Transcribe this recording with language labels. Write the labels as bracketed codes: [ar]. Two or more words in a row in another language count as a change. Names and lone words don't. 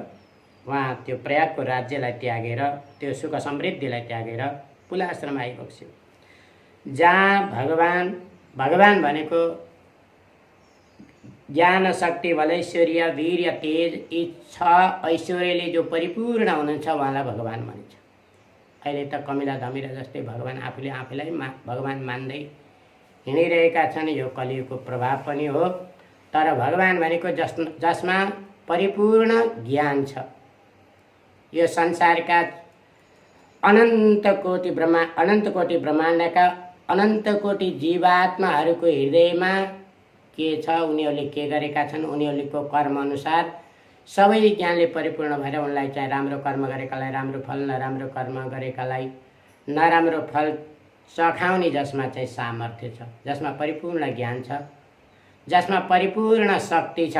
[ne] उहाँ त्यो प्रयागको राज्यलाई त्यागेर, त्यो सुख समृद्धिलाई त्यागेर पुलाश्रम आइपुग्यो, जहाँ भगवान भनेको ज्ञान, शक्ति, बलैश्वर्य, वीर्य, तेज, यी 6 ऐश्वर्यले जो परिपूर्ण हुनुहुन्छ उहाँलाई भगवान भनिन्छ। अहिले त कमिला धमिरा जस्तै भगवान आफूलाई भगवान मान्दै हिँडिरहेका छन्। यो कलियुगको प्रभाव पनि हो। तर भगवान भनेको जसमा परिपूर्ण ज्ञान छ, यो संसारका अनंत कोटि ब्रह्मांड का अनन्त कोटि जीवात्माहरूको हृदयमा के छ, उनीहरूले के गरेका छन्, उनीहरूको कर्मअनुसार सबै ज्ञानले परिपूर्ण भएर उनलाई चाहिँ राम्रो कर्म गरेकालाई राम्रो फल, नराम्रो कर्म गरेकालाई नराम्रो फल चखाउने जसमा चाहिँ सामर्थ्य छ, जसमा परिपूर्ण ज्ञान छ, जसमा परिपूर्ण शक्ति छ।